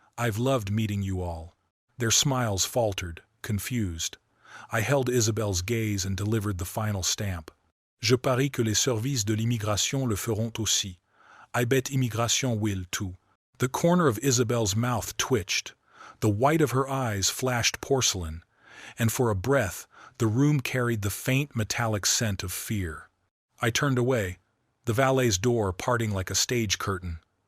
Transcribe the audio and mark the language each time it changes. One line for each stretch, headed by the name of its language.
English: I've loved meeting you all. Their smiles faltered, confused. I held Isabelle's gaze and delivered the final stamp.
French: Je parie que les services de l'immigration le feront aussi.
English: I bet immigration will too. The corner of Isabelle's mouth twitched. The white of her eyes flashed porcelain, and for a breath, the room carried the faint metallic scent of fear. I turned away, the valet's door parting like a stage curtain.